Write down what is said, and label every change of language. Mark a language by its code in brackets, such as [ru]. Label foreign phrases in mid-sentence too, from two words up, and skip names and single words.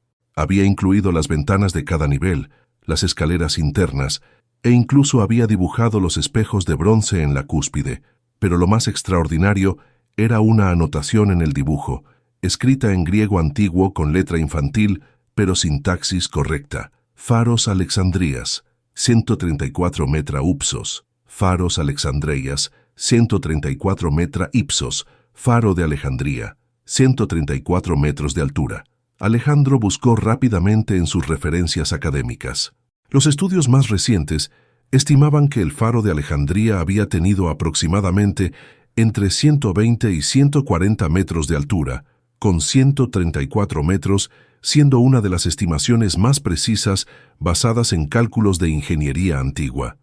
[es] Había incluido las ventanas de cada nivel, las escaleras internas, e incluso había dibujado los espejos de bronce en la cúspide. Pero lo más extraordinario era una anotación en el dibujo, escrita en griego antiguo con letra infantil, pero sintaxis correcta. [el] «Φάρος Ἀλεξανδρείας, 134 μέτρα ὕψος. Φάρος Ἀλεξανδρείας, 134 μέτρα ὕψος. [es] Faro de Alejandría, 134 metros de altura. Alejandro buscó rápidamente en sus referencias académicas. Los estudios más recientes estimaban que el Faro de Alejandría había tenido aproximadamente entre 120 y 140 metros de altura, con 134 metros siendo una de las estimaciones más precisas basadas en cálculos de ingeniería antigua.